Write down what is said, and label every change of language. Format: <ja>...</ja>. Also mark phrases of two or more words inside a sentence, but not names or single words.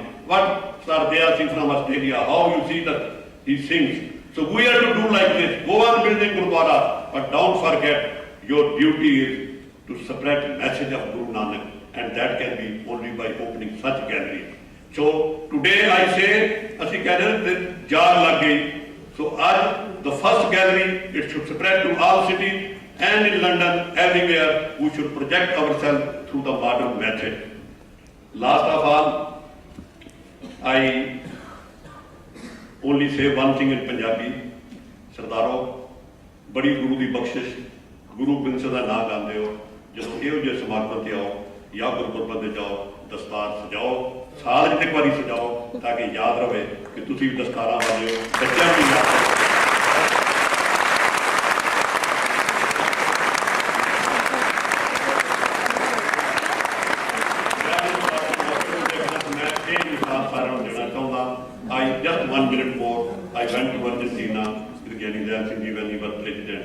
<en>What Dya Singh from Australia, how you see that he sings. So we have to do like this. Go on building Gurudwara, but don't forget your duty is to spread the message of Guru Nanak, and that can be only by opening such galleries. So today I say,</en> <pa>ਅਸੀਂ ਕਹਿੰਦੇ ਨੇ ਜਾਨ ਲੱਗ ਗਈ.</pa> <en>So the first gallery, it should spread to all cities, and in London, everywhere, we should project ourselves through the modern method. Last of all, I only say one thing in Punjabi.</en> <pa>ਸਰਦਾਰੋ, ਬੜੀ ਗੁਰੂ ਦੀ ਬਖਸ਼ਿਸ਼, ਗੁਰੂ ਗੋਬਿੰਦ ਸਿੰਘ ਦਾ ਨਾਮ ਗਾਂਦੇ ਹੋ, ਜਦੋਂ ਇਹੋ ਜਿਹੇ ਸਮਾਗਮਾਂ ਤੇ ਆਓ ਜਾਂ ਗੁਰਪੁਰਬਾਂ ਤੇ ਜਾਓ, ਦਸਤਾਰ ਸਜਾਓ, ਸਾਲ ਵਿੱਚ ਇੱਕ ਵਾਰੀ ਸਜਾਓ ਤਾਂ ਕਿ ਯਾਦ ਰਵੇ ਕਿ ਤੁਸੀਂ ਵੀ ਦਸਤਾਰਾਂ ਵਾਲੇ ਹੋ, ਬੱਚਿਆਂ ਨੂੰ ਯਾਦ ਰੱਖੋ।</pa> <en>Just 1 minute more. I went to Argentina with Lal Singh when he was president.</en>